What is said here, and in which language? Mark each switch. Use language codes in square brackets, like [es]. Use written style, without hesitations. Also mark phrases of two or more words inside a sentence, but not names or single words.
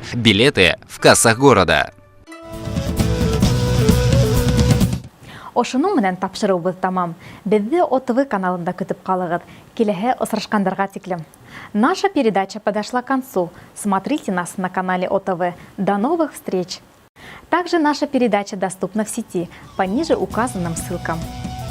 [ru] Билеты в кассах города. [ba] Ошының менән тапшырыубыз тамам. [tt] Безне ОТВ каналында көтүп калыгыз. Киләһе очрашкандарга тиклем. [ru] Наша передача подошла к концу. Смотрите нас на канале ОТВ. До новых встреч! Также наша передача доступна в сети по ниже указанным ссылкам.